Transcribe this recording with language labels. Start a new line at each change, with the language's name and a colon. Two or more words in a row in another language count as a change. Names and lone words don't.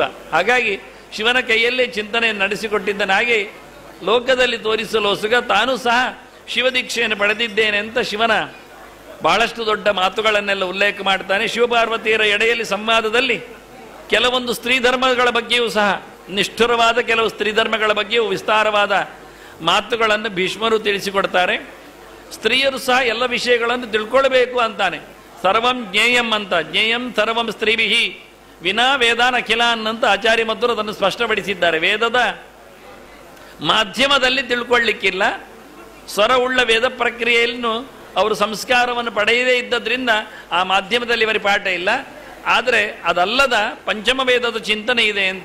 Kannada: ಹಾಗಾಗಿ ಶಿವನ ಕೈಯಲ್ಲೇ ಚಿಂತನೆಯನ್ನು ನಡೆಸಿಕೊಟ್ಟಿದ್ದನಾಗೆ ಲೋಕದಲ್ಲಿ ತೋರಿಸಲೋಸುಗ ತಾನೂ ಸಹ ಶಿವದೀಕ್ಷೆಯನ್ನು ಪಡೆದಿದ್ದೇನೆ ಅಂತ ಶಿವನ ಬಹಳಷ್ಟು ದೊಡ್ಡ ಮಾತುಗಳನ್ನೆಲ್ಲ ಉಲ್ಲೇಖ ಮಾಡ್ತಾನೆ. ಶಿವಪಾರ್ವತಿಯರ ಎಡೆಯಲ್ಲಿ ಸಂವಾದದಲ್ಲಿ ಕೆಲವೊಂದು ಸ್ತ್ರೀ ಧರ್ಮಗಳ ಬಗ್ಗೆಯೂ ಸಹ, ನಿಷ್ಠುರವಾದ ಕೆಲವು ಸ್ತ್ರೀ ಧರ್ಮಗಳ ಬಗ್ಗೆಯೂ ವಿಸ್ತಾರವಾದ ಮಾತುಗಳನ್ನು ಭೀಷ್ಮರು ತಿಳಿಸಿಕೊಡ್ತಾರೆ. ಸ್ತ್ರೀಯರು ಸಹ ಎಲ್ಲ ವಿಷಯಗಳನ್ನು ತಿಳ್ಕೊಳ್ಬೇಕು ಅಂತಾನೆ.
Sanskrit: ಸರ್ವಂ ಜ್ಞೇಯಂ
Kannada: ಅಂತ,
Sanskrit: ಜ್ಞೇಯಂ ಸರ್ವಂ ಸ್ತ್ರೀಭಿಹಿ ವಿನಾ ವೇದಾನ್ ಅಖಿಲಾನ್
Kannada: ಅಂತ ಆಚಾರ್ಯ ಮಧ್ವರು ಅದನ್ನು ಸ್ಪಷ್ಟಪಡಿಸಿದ್ದಾರೆ. ವೇದದ ಮಾಧ್ಯಮದಲ್ಲಿ ತಿಳ್ಕೊಳ್ಳಿಕ್ಕಿಲ್ಲ. ಸ್ವರವುಳ್ಳ ವೇದ ಪ್ರಕ್ರಿಯೆಯನ್ನು ಅವರು ಸಂಸ್ಕಾರವನ್ನು ಪಡೆಯದೇ ಇದ್ದದ್ರಿಂದ ಆ ಮಾಧ್ಯಮದಲ್ಲಿ ಇವರಿಗೆ ಪಾಠ ಇಲ್ಲ. ಆದರೆ ಅದಲ್ಲದ ಪಂಚಮ ವೇದದ ಚಿಂತನೆ ಇದೆ ಅಂತ.